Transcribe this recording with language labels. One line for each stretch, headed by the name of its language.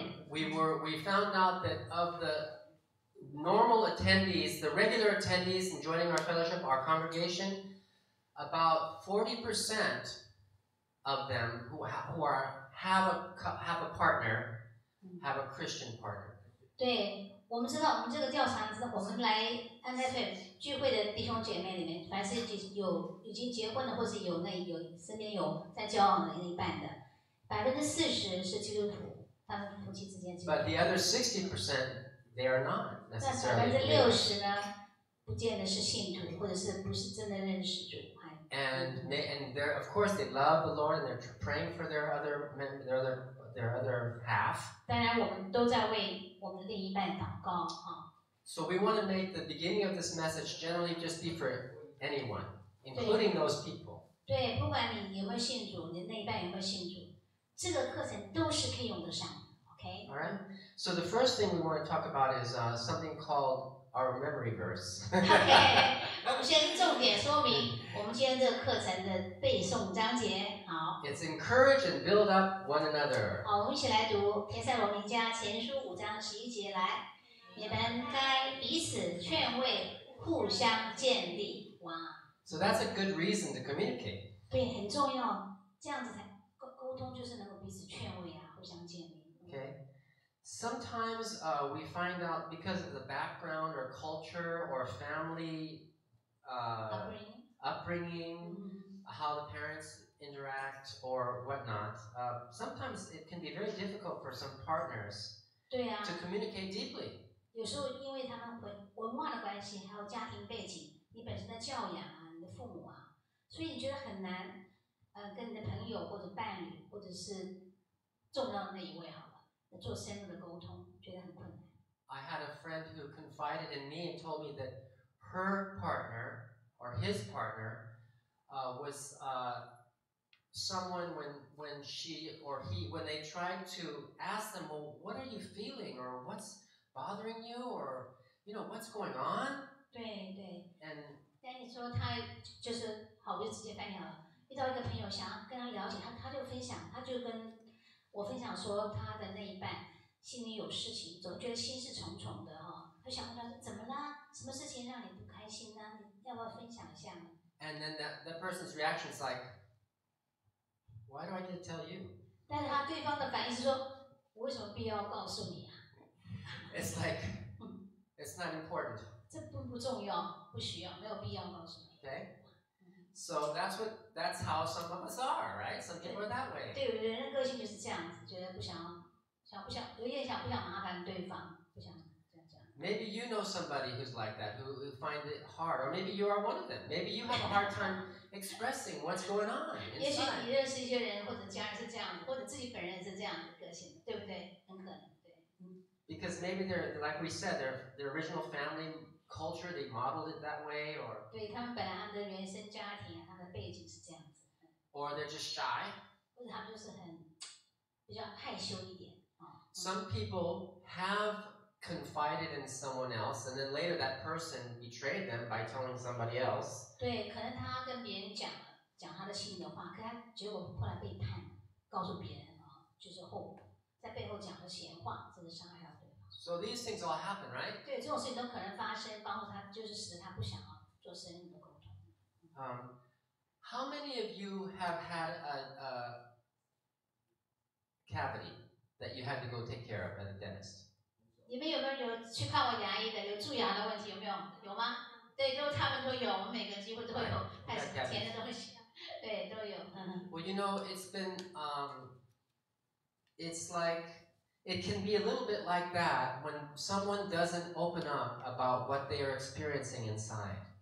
English: We found out that of the normal attendees, the regular attendees in joining our fellowship, our congregation, about 40% of them who have a partner, have a Christian partner.
Chinese: 对，我们知道，我们这个调查之后，我们来安泰会聚会的弟兄姐妹里面，凡是已经结婚的，或是有身边有在交往的另一半的。 40%是基督徒，他们夫妻之间。
English: But the other 60%, they are not necessarily.
Chinese: 60%呢，不见得是信徒，或者是不是真的认识主。
English: And they're, of course, they love the Lord and they're praying for their other half.
Chinese: 当然，我们都在为我们的另一半祷告啊。
English: So we want to make the beginning of this message generally just be for anyone, including those people.
Chinese: 对，不管你有没有信主，你的另一半有没有信主。这个课程都是可以用得上的 ，OK？
English: All right. So the first thing we want to talk about is something called our memory verse.
Chinese: OK， 我们先重点说明我们今天这个课程的背诵章节。好。
English: It's encourage and build up one another.
Chinese: 好，我们一起来读帖撒罗尼迦前书5章11节来，你们该彼此劝慰，互相建立。哇。
English: So that's a good reason to communicate.
Chinese: 对，很重要，这样子才。沟通就是能够彼此劝慰啊，互相建立。
English: Okay. Sometimes we find out because of the background or culture or family upbringing, how the parents interact or whatnot. Sometimes it can be very difficult for some partners to communicate deeply.
Chinese: 有时候因为他们文化的关系，还有家庭背景，你本身的教养啊，你的父母啊，所以你觉得很难。跟你的朋友或者伴侣，或者是重要的那一位，好了，做深入的沟通，觉得很困难。
English: I had a friend who confided in me and told me that her partner or his partner was someone when she or he when they tried to ask them, well, what are you feeling or what's bothering you or what's going on?
Chinese: 对。
English: And
Chinese: 但你说他就是好，我就直接翻译好了。遇到一个朋友想要跟他了解，他就分享，他就跟我分享说他的那一半心里有事情，总觉得心事重重的哈。他想问他说怎么啦？什么事情让你不开心呢？你要不要分享一下呢？
English: And then that person's reaction is like, why do I need to tell you?
Chinese: 但是对方的反应是说，我为什么必要告诉你啊？
English: It's like, it's not important.
Chinese: 这不重要，不需要，没有必要告诉你。
English: Okay. So that's how some of us are, right? Some people are that way.
Chinese: 对，有的人的个性就是这样子，觉得不想，有点想不想麻烦对方，不想这样。
English: Maybe you know somebody who's like that, who find it hard, or maybe you are one of them. Maybe you have a hard time expressing what's going on
Chinese: 也许
English: inside.
Chinese: 你认识一些人，或者家人是这样子，或者自己本人是这样的个性，对不对？很可能，对。
English: Because maybe they're, like we said, their original family culture, they modeled it that way, or
Chinese: 对他们本来他们的原生家庭啊，他们的背景是这样子，
English: or they're just shy.
Chinese: 或者他们就是比较害羞一点啊。
English: Some people have confided in someone else, and then later that person betrayed them by telling somebody else.
Chinese: 对，可能他跟别人讲他的心里的话，可他结果后来背叛，告诉别人啊，就是后果，在背后讲了闲话，这个伤害到对方。
English: So these things all happen, right?
Chinese: 对，这种事情都可能发生，包括他就是使得他不想要做深入的沟通。
English: How many of you have had a cavity that you had to go take care of at the dentist?
Chinese: 你们有没有去看过牙医的？有蛀牙的问题有没有？有吗？对，他们都有，我们每个机会都有，开始填的东西，对，都有。
English: Well, you know, it's been, it's like, it can be a little bit like that when someone doesn't open up about what they are experiencing inside.